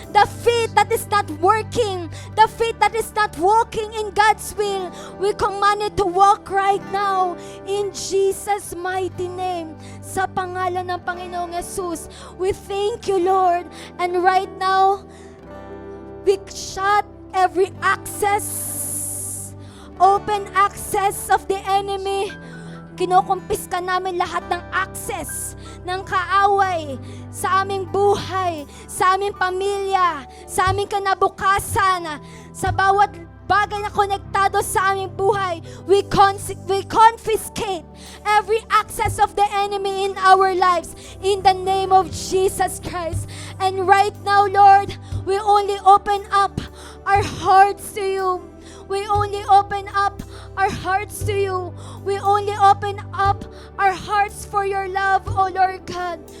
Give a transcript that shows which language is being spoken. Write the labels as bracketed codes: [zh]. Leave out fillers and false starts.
[en] The feet that is not working, the feet that is not walking in God's will, we command it to walk right now in Jesus' mighty name. [tl] Sa pangalan ng Panginoong Jesus, [en] we thank you, Lord. And right now, we shut every access, open access of the enemy. [tl] Kinukumpiska namin lahat ng access ng kaaway sa aming buhay, sa aming pamilya, sa aming kinabukasan, sa bawat bagay na konektado sa aming buhay. [en] We confiscate every access of the enemy in our lives in the name of Jesus Christ. And right now, Lord, we only open up our hearts to you. We only open up our hearts to you. We only open up our hearts for your love, oh Lord God.